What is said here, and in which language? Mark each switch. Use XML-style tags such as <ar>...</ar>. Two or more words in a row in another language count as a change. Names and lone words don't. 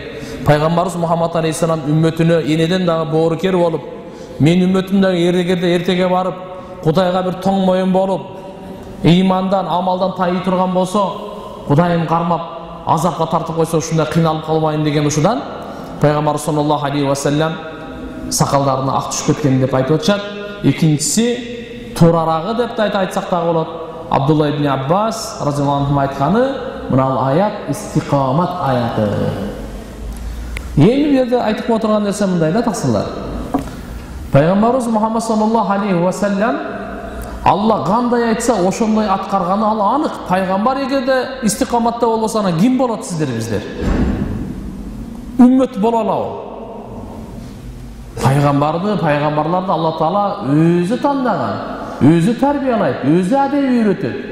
<ky>Пайгамбарыбыз Мухаммад алейхиссалам үммөтүнө энеден дагы боорукер болуп, мен үммөтүм дагы эртеге барып, Кудайга бир тоң моюн болуп, ыймандан, амалдан тайый турган болсо, Кудайым кармап, азапка тартып койсо, ушундай кыйналып калбайын деген ушудан пайгамбар</ky> <ar>صلى الله عليه وسلم</ar> <ky>сакалдарына ак түшүп кеткен деп айтып атышат. Экинчиси турарагы деп да айтсак дагы болот. Абдулла ибн Аббас</ky> <ar>رضي الله عنه</ar> <ky>айтканы, мына аят истиқамат аяты. Эми бу жерде айтып отурган нерсе мындай да таксырлар. Пайгамбарыбыз Мухаммад</ky> <ar>صلى الله عليه وسلم</ar> <ky>Алла кандай айтса ошондой аткарганы ал анык. Пайгамбар эгерде истиқаматта болбосо, ана ким болот сиздер биздер? Үммөт боло алабы? Пайгамбарларды Алла Таала өзү тандаган, өзү тарбиялайт, өзү адеп үйрөтөт.</ky>